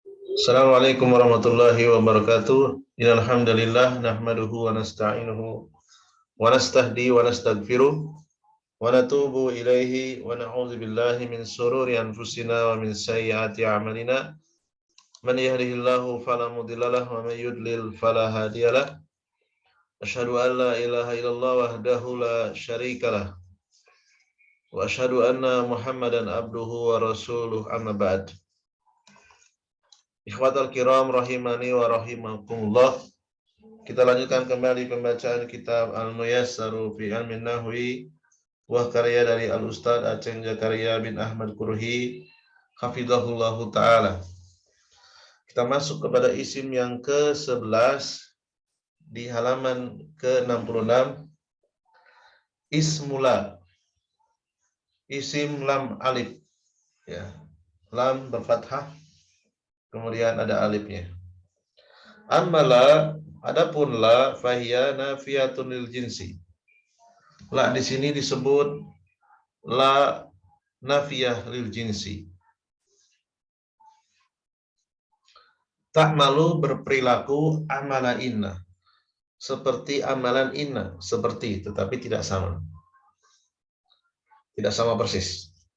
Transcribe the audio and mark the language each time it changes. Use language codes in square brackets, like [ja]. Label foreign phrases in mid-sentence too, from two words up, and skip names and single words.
[ar] السلام عليكم ورحمة الله وبركاته. إن الحمد لله نحمده ونستعينه ونستهدي ونستغفره ونتوب إليه ونعوذ بالله من شرور أنفسنا ومن سيئات أعمالنا. من يهده الله فلا مضل له ومن يضلل فلا هادي له. أشهد أن لا إله إلا الله وحده لا شريك له وأشهد أن محمدا عبده ورسوله أما بعد. إخوتي الكرام رحمني ورحمكم الله. [id] Kita lanjutkan kembali pembacaan kitab Al-Muyassaru fi Ilmin Nahwi, buah karya dari Al-Ustadz Aceng Zakaria bin Ahmad Qurhi hafizahullahu ta'ala. Kita masuk kepada isim yang ke-11 di halaman ke-66. Ismula, isim lam alif, ya. Lam berfathah, kemudian ada alifnya. [ar] Amala, adapun لا فهي نافية للجنس. [id] La di sini disebut [ar] لا نافية للجنس. [id] Ta'malu berperilaku [ar] عمل إن, [id] seperti amalan inna, seperti, tetapi tidak sama. Tidak sama persis.